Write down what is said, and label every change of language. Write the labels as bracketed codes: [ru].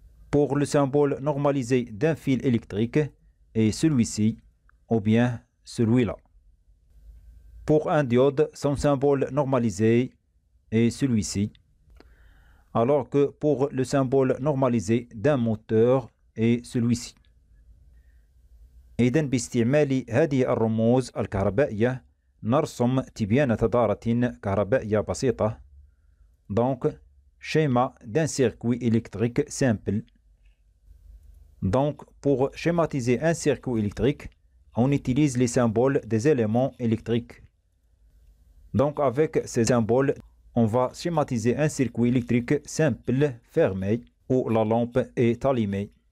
[fr] Pour le symbole normalisé d'un fil électrique est celui-ci, ou bien celui-là. Pour un diode, son symbole normalisé est celui-ci, alors que pour le symbole normalisé d'un moteur est celui-ci. [ar] إذن باستعمال هذه الرموز الكهربائية نرسم تبيان دارة كهربائية بسيطة. [fr] Donc, schéma d'un circuit électrique simple. Donc, pour schématiser un circuit électrique, on utilise les symboles des éléments électriques. Donc, avec ces symboles, on va schématiser un circuit électrique simple fermé où la lampe est allumée.